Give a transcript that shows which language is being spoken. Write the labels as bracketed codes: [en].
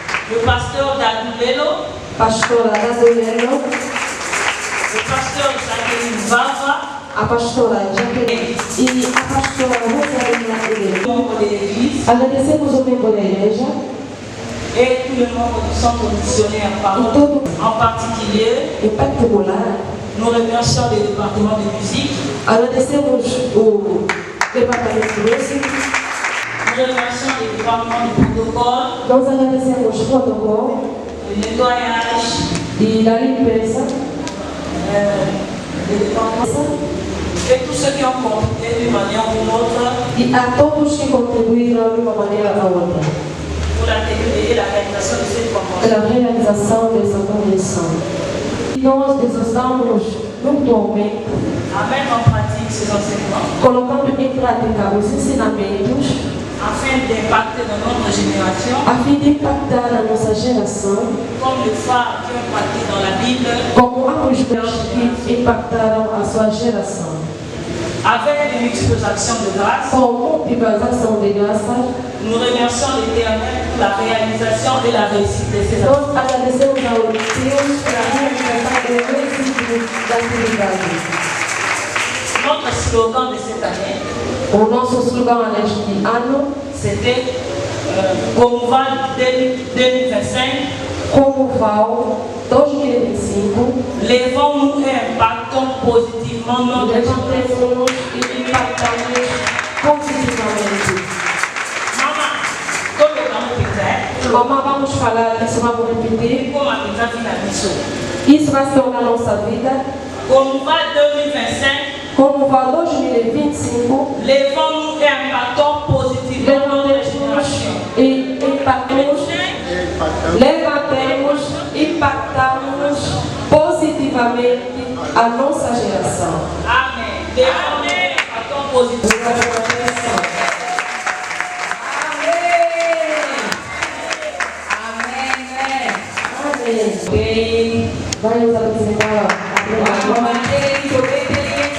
[fr] le pasteur Dadulelo, [pt] pastora Dadulelo, [fr] le pasteur Jacqueline Vava, [pt] a pastora Jaqueline e a pastora Rosalina Helena. [fr] membre de l'église, [pt] Agradecemos o membro da igreja [fr] et tous les membres du centre missionnaire [pt] e [fr] Parole. [pt] todo [fr] En particulier, [pt] em particular. [fr] nous remercions le département de musique, [pt] Agradecemos o departamento de música, [fr] nous remercions le département du protocole, [pt] nós agradecemos o protocolo [fr] le nettoyage, [pt] e da limpeza [fr] le département et tous ceux qui ont contribué d'une manière ou d'une autre [pt] e a todos que contribuíram de uma maneira ou outra [fr] pour la tenue et la réalisation de cette convention. [pt] pela realização dessa convenção. Nós exortamos mutuamente, [fr] À mettre en pratique ces enseignements [pt] colocando em prática os ensinamentos [fr] afin d'impacter dans notre génération [pt] a fim de impactar a nossa geração [fr] comme les phares qui ont impacté dans la Bible [pt] como ambos que impactaram a sua geração. [fr] Avec les multiples actions de grâce, [pt] com múltiplas ações de graças, [fr] nous remercions l'Éternel pour la réalisation et la réussite de ces actions. [pt] nós agradecemos ao Deus pela realização do êxito da atividade. [fr] Notre slogan de cette année, [pt] O nosso slogan neste ano, [fr] c'était Comoval 2025. [pt] Comoval 2025, [fr] Levons-nous et impactons positivement notre [pt] levantemos-nos e impactamos positivamente. [fr] Maman, comme le grand peut-être, [pt] Mamãe, vamos falar isso, vamos repetir. como a petite fille a mission. Isso vai se tornar nossa vida. [fr] Comoval 2025. [pt] Comoval 2025, [fr] Levons-nous et impactons positivement notre génération. [pt] e impactamos, levantemos, impactamos positivamente a nossa geração. [fr] Amen. Levons-nous et impactons positivement notre génération. [pt] Amém. Vai nos apresentar a primeira.